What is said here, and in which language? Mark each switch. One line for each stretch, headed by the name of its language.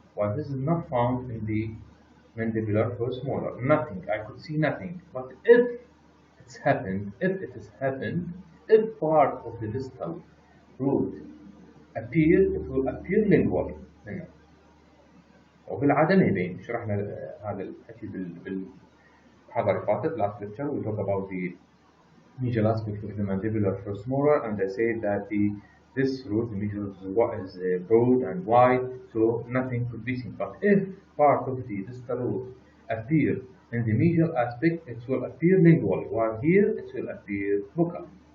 English: While this is not found in the mandibular first molar, nothing, I could see nothing. But if it has happened, if part of the distal root appear, it will appear lingually
Arabic: هنا. وبالعادة ما يبين. شرحنا هذا الحكي بالمحاضرة اللي فاتت
English: last lecture. We talk about the mesial aspect of the mandibular first molar, and I say that this root, the mesial is broad and wide, so nothing could be seen. But if part of the distal root appear in the mesial aspect, it will appear lingually, while here it will appear buccal.